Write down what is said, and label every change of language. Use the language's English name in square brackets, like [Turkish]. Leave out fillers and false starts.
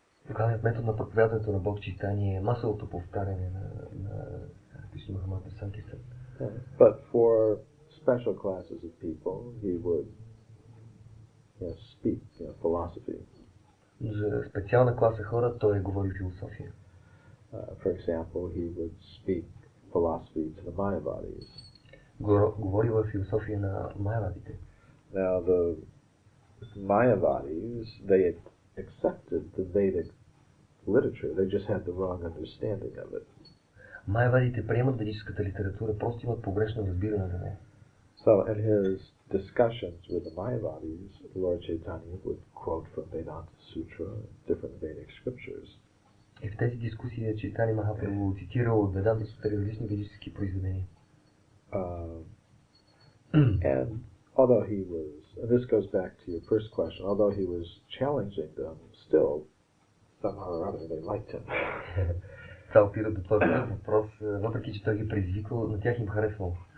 [Bulgarian] Главният метод на проповядването на Бог Чайтания е масовото повтаряне на Кришна Махамантра Санкиртан. [English] But for special classes of people, he would speak philosophy. [Bulgarian] За специална класа хора той говори философия. [English] For example, he would speak philosophy to the Mayavadis. [Bulgarian] Говори в философия на Майавадите. [English] Now the Mayavadis, they accepted the Vedic literature. They just had the wrong understanding of it. [Bulgarian] Майавадите приемат ведическата литература, просто имат погрешно разбиране за нея. [English] So in his discussions with the Mayavadis, Lord Chaitanya would quote from Vedanta Sutra and different Vedic scriptures. [Bulgarian] И в тези дискусии Чайтания Махапрабху цитирал от Веданта Сутра различни ведически произведения. [English] And although he was, and this goes back to your first question, although he was challenging them, still, somehow or other, they liked him. [Bulgarian] Това опира до този въпрос, въпреки че той ги предизвикал, на тях им харесвал.